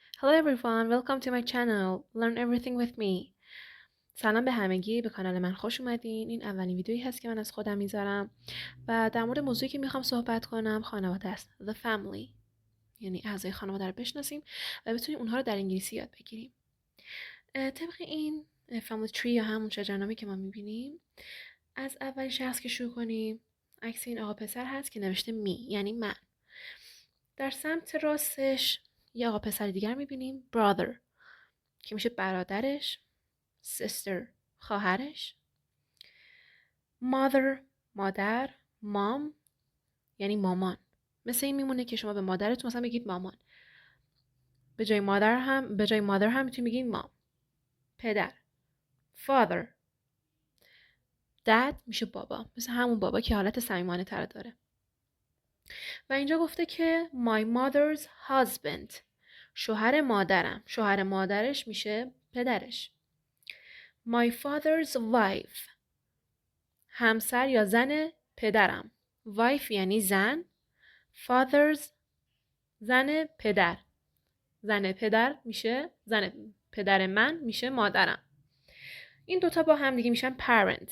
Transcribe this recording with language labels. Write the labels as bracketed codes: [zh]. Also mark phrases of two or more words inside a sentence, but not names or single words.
[en] Hello everyone, welcome to my channel. Learn everything with me. [fa] سلام به همگی، به کانال من خوش اومدین. این اولین ویدیویی هست که من از خودم میذارم و در مورد موضوعی که میخوام صحبت کنم خانواده است. [en] The family. [fa] یعنی اعضای خانواده رو بشناسیم و بتونیم اونها رو در انگلیسی یاد بگیریم. طبق این [en] family tree [fa] یا همون شجرنامه که ما میبینیم، از اول شخص که شروع کنیم، عکس این آقا پسر هست که نوشته می، یعنی من. در سمت راستش یه آقا پسر دیگر میبینیم، brother، که میشه برادرش، sister خواهرش، mother مادر، mom یعنی مامان. مثل این میمونه که شما به مادرتون مثلا بگید مامان. به جای mother هم میتونید بگید mom. پدر، [en] father. [fa] dad میشه بابا، مثل همون بابا که حالت صمیمانه تر داره. و اینجا گفته که [en] my mother's husband، [fa] شوهر مادرم. شوهر مادرش میشه پدرش. [en] my father's wife، [fa] همسر یا زن پدرم. wife یعنی زن. fathers زن پدر. زن پدر میشه زن پدر من میشه مادرم. این دوتا با هم دیگه میشن parents.